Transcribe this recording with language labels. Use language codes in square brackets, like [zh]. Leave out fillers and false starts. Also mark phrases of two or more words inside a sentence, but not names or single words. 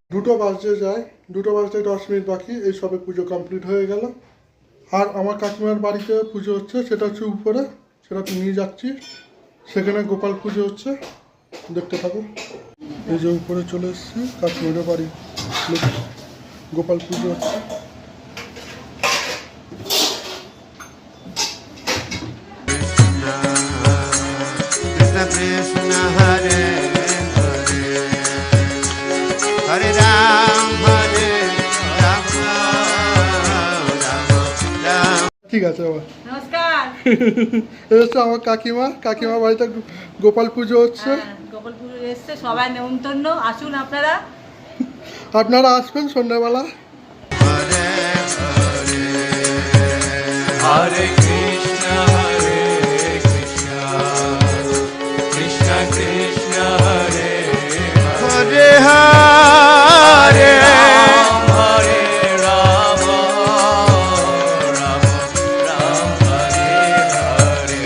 [bn] বাজতে যায়, 2টো বাজতে 10 মিনিট বাকি, এই সবে পুজো কমপ্লিট হয়ে গেল। আর আমার কাকিমার বাড়িতে পুজো হচ্ছে, সেটা হচ্ছে উপরে, সেটা নিয়ে যাচ্ছি। সেখানে গোপাল পুজো হচ্ছে, দেখতে থাকো। এই যে উপরে চলে এসেছি কাকিমার বাড়ি, গোপাল পুজো হচ্ছে। [sa] कृष्ण कृष्ण हरे हरे हरे राम हरे राम राम राम। [bn] ঠিক আছে আবার নমস্কার। এই হচ্ছে আমার কাকিমার বাড়িতে গোপাল পুজো হচ্ছে। গোপাল পুজো এসছে, সবাই নেমন্তন্ন, আসুন আপনারা। আপনারা আসবেন সন্ধ্যাবেলা। [sa] हरे हरे हरे कृष्ण, कृष्ण कृष्ण, हरे हरे हरे हरे राम, राम राम, हरे हरे